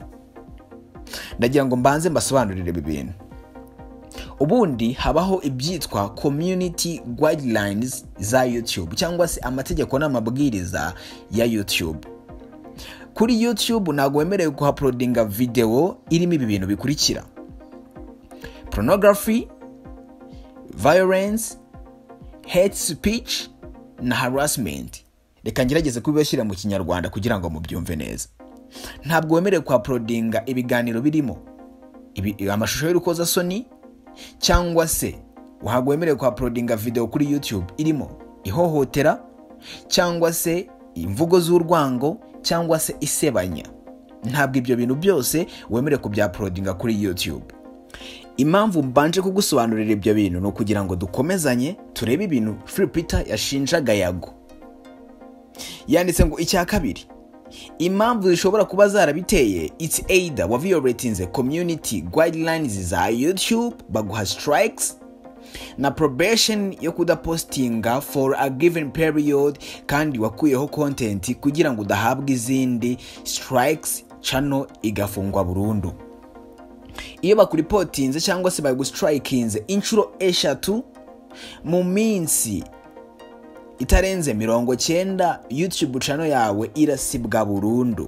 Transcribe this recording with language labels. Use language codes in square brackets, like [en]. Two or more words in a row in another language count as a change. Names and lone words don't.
[rw] Ndagira ngo mbanze mbasobanurire ibi bintu. Ubundi habaho ibyitwa [en] community guidelines [rw] za YouTube cyangwa se amategeko n'amabwiriza ya YouTube. Kuri YouTube ntago wemerewe kuuploadinga video irimo ibi bintu bikurikira: [en] pornography, violence, hate speech na harassment. [rw] Reka ngerageze kubibashyira mu kinyarwanda kugira ngo mubyumve neza. Ntabwo wemerewe kwa uploadinga ibiganiro birimo amashusho y'urukozasoni, cyangwa se ntabwo wemerewe kwa uploadinga video kuri YouTube irimo ihohotera, cyangwa se imvugo z'urwango, cyangwa se isebanya. Ntabwo ibyo bintu byose wemerewe kubya uploadinga kuri YouTube. Impamvu mbanje kugusobanurira ibyo bintu no kugira ngo dukomezanye turebe ibintu PHILPETER yashinjaga YAGO. Yanditse ngo icya kabiri, impamvu zishobora kuba zarabiteye, [en] it's either wa violating community guidelines za YouTube baguha strikes na probation [rw] yo kudapostinga [en] for a given period, [rw] kandi wakuyeho content kugira ngo udahabwa izindi strikes, channel igafungwa burundu. Iyo bakuripotinze cyangwa se bagustrikinze inshuro 3 mu minsi itarenze 90, YouTube channel yawe irasibwa burundu.